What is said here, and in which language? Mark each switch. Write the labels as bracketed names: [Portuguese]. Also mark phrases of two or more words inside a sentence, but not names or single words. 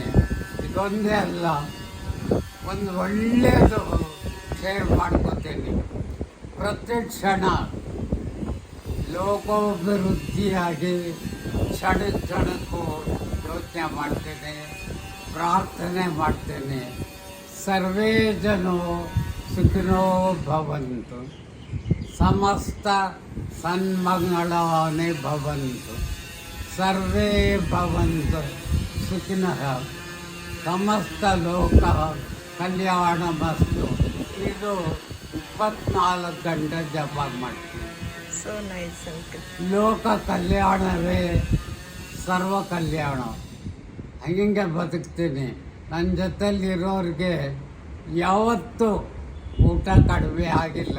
[Kannada] ಇದೊಂದೇ ಅಲ್ಲ, ಒಂದು ಒಳ್ಳೆಯದು ಶೇರ್ ಮಾಡ್ಕೋತೀನಿ. ಪ್ರತಿ ಕ್ಷಣ ಲೋಕೋಭಿವೃದ್ಧಿಯಾಗಿ ಕ್ಷಣಕ್ಕೂ ಯೋಚನೆ ಮಾಡ್ತೇನೆ, ಪ್ರಾರ್ಥನೆ ಮಾಡ್ತೇನೆ. [Sanskrit] ಸರ್ವೇ ಜನೋ ಸುಖಿನೋ ಭವಂತು, ಸಮಸ್ತ ಸನ್ಮಂಗಳಾನಿ ಭವಂತು, ಸರ್ವೇ ಭವಂತು ಸುಖಿನಃ, ಸಮಸ್ತ ಲೋಕ ಕಲ್ಯಾಣಮಸ್ತು. [Kannada] ಇದು 24 ಗಂಟೆ ಜಪ ಮಾಡ್ತೀನಿ. [English] so nice uncle. [Kannada] ಲೋಕ ಕಲ್ಯಾಣವೇ ಸರ್ವ ಕಲ್ಯಾಣ. ಹಂಗೆ ಬದುಕ್ತೀನಿ. ನನ್ನ ಜೊತೆಲಿರೋರಿಗೆ ಯಾವತ್ತೂ ಊಟ ಕಡಿಮೆ ಆಗಿಲ್ಲ.